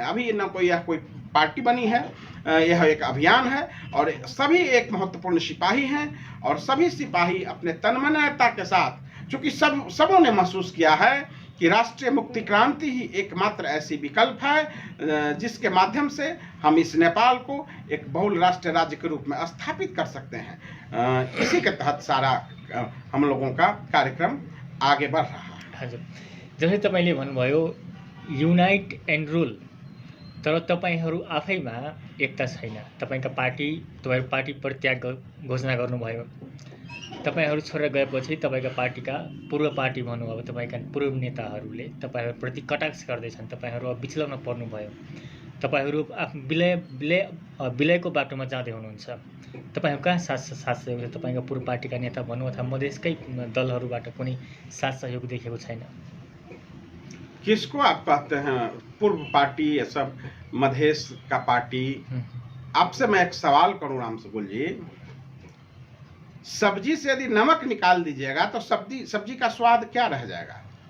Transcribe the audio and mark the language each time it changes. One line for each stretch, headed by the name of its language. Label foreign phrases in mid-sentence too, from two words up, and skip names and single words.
Hindi: अभी न कोई यह कोई पार्टी बनी है, यह एक अभियान है और सभी एक महत्वपूर्ण सिपाही हैं और सभी सिपाही अपने तन्मयता के साथ, चूंकि सबों ने महसूस किया है कि राष्ट्रीय मुक्ति क्रांति ही एकमात्र ऐसी विकल्प है जिसके माध्यम से हम इस नेपाल को एक बहुल राष्ट्र राज्य के रूप में स्थापित कर सकते हैं। इसी के तहत सारा हम लोगों का कार्यक्रम आगे बढ़ रहा है।
Nepali: हजुर, जसै तपाईले भन्नुभयो
English: unite and rule,
Nepali: तर तपाईहरू आफैमा एकता छैन। तपाईका पार्टी, तपाईहरु पार्टी परित्याग घोषणा गर्नुभयो। तपाईहरू छोडेर गएपछि तपाईका पार्टीका पूर्व पार्टी भनौँ, अब तपाईका पूर्व नेताहरूले तपाईहरूप्रति कटाक्ष गर्दैछन्। तपाईहरू अब विचलनमा पर्नुभयो। तपाईहरू विलयको बाटोमा जाँदै हुनुहुन्छ। तपाईहरू कहाँ साथ सहयोग छ? तपाईका पूर्व पार्टीका नेता भनौँ अथवा मधेसकै दलहरूबाट कुनै साथ सहयोग देखेको छैन।
Hindi: किसको आप कहते हैं पूर्व पार्टी? ये सब मधेश का पार्टी। आपसे मैं एक सवाल करूं राम सुगुल जी, सब्जी से यदि नमक निकाल दीजिएगा तो सब्जी का स्वाद क्या रह जाएगा?